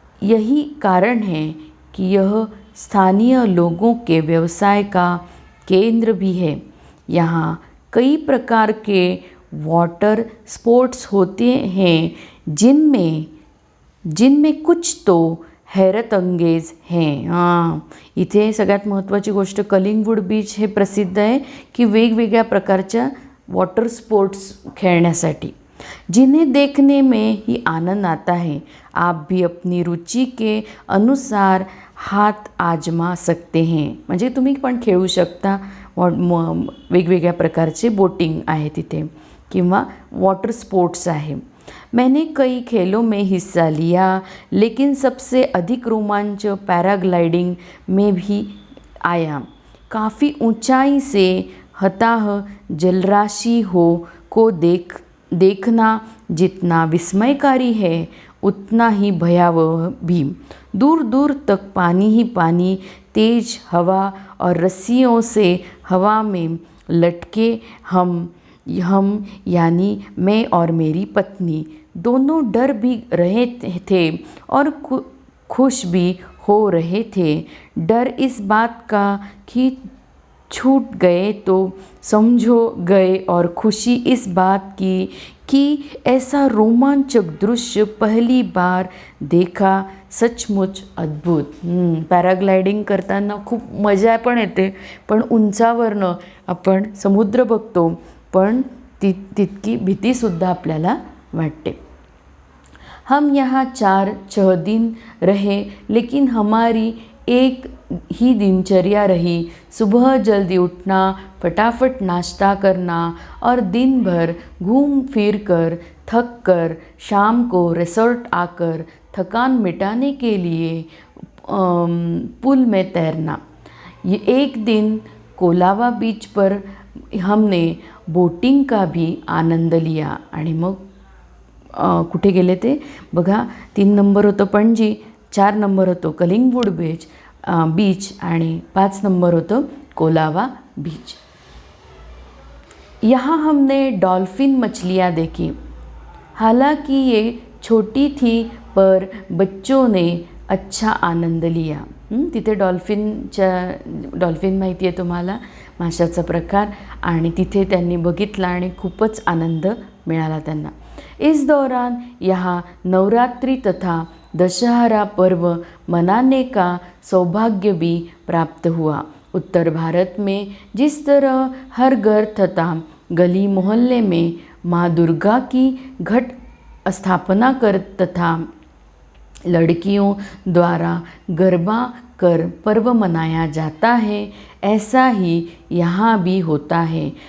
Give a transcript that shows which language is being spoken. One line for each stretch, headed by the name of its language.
Hindi: यही कारण है कि यह स्थानीय लोगों के व्यवसाय का केंद्र भी है. यहाँ कई प्रकार के वाटर स्पोर्ट्स होते हैं, जिनमें कुछ तो हैरत अंगेज हैं.
Marathi: इथे सगळ्यात महत्त्वाची गोष्ट कलिंगवुड बीच हे प्रसिद्ध आहे की वेगवेगळ्या प्रकारच्या वॉटर स्पोर्ट्स खेळण्यासाठी,
Hindi: जिन्हें देखने में ही आनंद आता है. आप भी अपनी रुचि के अनुसार हाथ आजमा सकते हैं.
Marathi: म्हणजे तुम्ही पण खेळू शकता. वेगवेगळ्या प्रकारचे बोटिंग आहे तिथे किंवा वॉटर स्पोर्ट्स आहे.
Hindi: मैंने कई खेलों में हिस्सा लिया, लेकिन सबसे अधिक रोमांच पैराग्लाइडिंग में भी आया. काफ़ी ऊंचाई से हताह जलराशि को देखना जितना विस्मयकारी है, उतना ही भयावह भी. दूर दूर तक पानी ही पानी, तेज हवा और रस्सियों से हवा में लटके हम यानी मैं और मेरी पत्नी दोनों डर भी रहे थे और खुश भी हो रहे थे. डर इस बात का कि छूट गए तो समझो गए, और खुशी इस बात की कि ऐसा रोमांचक दृश्य पहली बार देखा, सचमुच अद्भुत.
Marathi: पॅराग्लायडिंग करताना खूप मजा पण येते, पण उंचावरनं आपण समुद्र बघतो, पण तितकी भीतीसुद्धा आपल्याला वाटते.
Hindi: हम यहाँ 4-6 दिन रहे, लेकिन हमारी एक ही दिनचर्या रही. सुबह जल्दी उठना, फटाफट नाश्ता करना और दिन भर घूम फिर कर थक कर शाम को रिसोर्ट आकर थकान मिटाने के लिए पुल में तैरना. ये एक दिन कोलावा बीच पर हमने बोटिंग का भी आनंद लिया.
Marathi: आणि मग कुठे गेले ते बघा. 3 नंबर होतं पणजी, 4 नंबर होतं कलिंगवुड बीच आणि 5 नंबर होतं कोलावा बीच.
Hindi: यहाँ हमने डॉल्फिन मछलियाँ देखी. हालांकि ये छोटी थी, पर बच्चों ने अच्छा आनंद लिया.
Marathi: तिथे डॉल्फिन माहिती आहे तुम्हाला, माशाचा प्रकार, आणि तिथे त्यांनी बघितला आणि खूपच आनंद मिळाला त्यांना.
Hindi: इस दौरान यहाँ नवरात्रि तथा दशहरा पर्व मनाने का सौभाग्य भी प्राप्त हुआ. उत्तर भारत में जिस तरह हर घर तथा गली मोहल्ले में माँ दुर्गा की घट स्थापना कर तथा लड़कियों द्वारा गरबा कर पर्व मनाया जाता है, ऐसा ही यहाँ भी होता है.